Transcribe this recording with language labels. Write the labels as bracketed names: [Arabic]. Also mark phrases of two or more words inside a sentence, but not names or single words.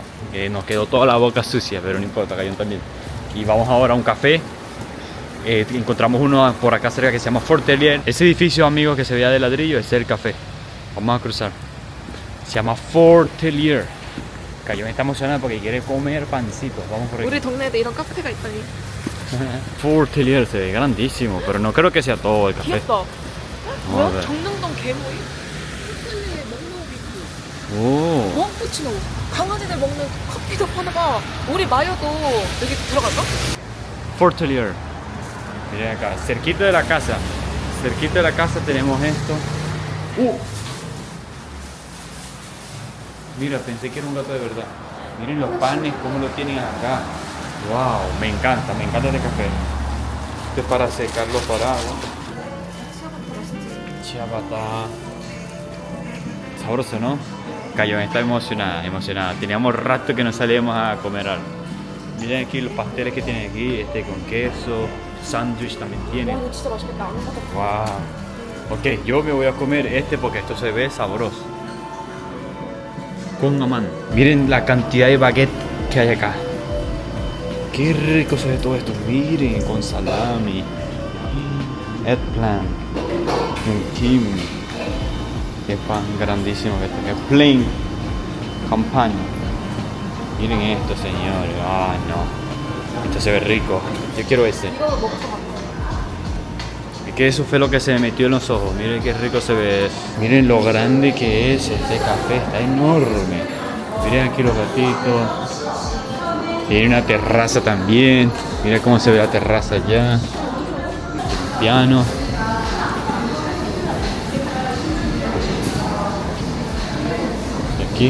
[Spanish] Nos quedó toda la boca sucia, pero no importa, Cayón también. Y vamos ahora a un café. Encontramos uno por acá cerca que se llama Fortelier. Ese edificio, amigos, que se veía de ladrillo, ese es el café. Vamos a cruzar. Se llama Fortelier. Cayón está emocionado porque quiere comer pancitos. Vamos por ahí. [Korean] 우리 동네에도 이런 카페가 있다니. [Spanish] Fortelier se ve grandísimo, pero no creo que sea todo el café. [Korean] 귀엽다. [Spanish] Vamos a [Korean] 뭐야? [Spanish] ver. [Korean] 정릉동 개모임? 호텔리에 먹노비크. 오. 어? 코치노. 강아지들 먹는 커피도 파나 봐. 우리 마요도 여기 들어갈까? Fortelier. [Spanish] Miren acá, cerquita de la casa. Cerquita de la casa tenemos esto. Mira, pensé que era un gato de verdad. Miren los panes, cómo lo tienen acá. Wow, me encanta este café. Esto es para secar los paraguas. Ciabatta. Sabroso, ¿no? Cayón está emocionada. Teníamos rato que no salíamos a comer algo. Miren aquí los pasteles que tienen aquí, con queso, sándwich también tiene. [Korean] 이거 진짜 맛있겠다. 안 먹어봤어. [Spanish] Wow. Ok, yo me voy a comer porque esto se ve sabroso. Con amán. Miren la cantidad de baguette que hay acá. Qué rico se ve todo esto. Miren, con salami, eggplant, un kiwi. Qué pan grandísimo que está. Que plain campaña. Miren esto, señores. Ay, no. Esto se ve rico. Yo quiero ese. [Korean] 이거 먹고 갔다. [Spanish] Es que eso fue lo que se me metió en los ojos. Miren qué rico se ve. Miren lo grande que es este café. Está enorme. Miren aquí los gatitos. Tiene una terraza también. Miren cómo se ve la terraza allá. El piano. Y aquí.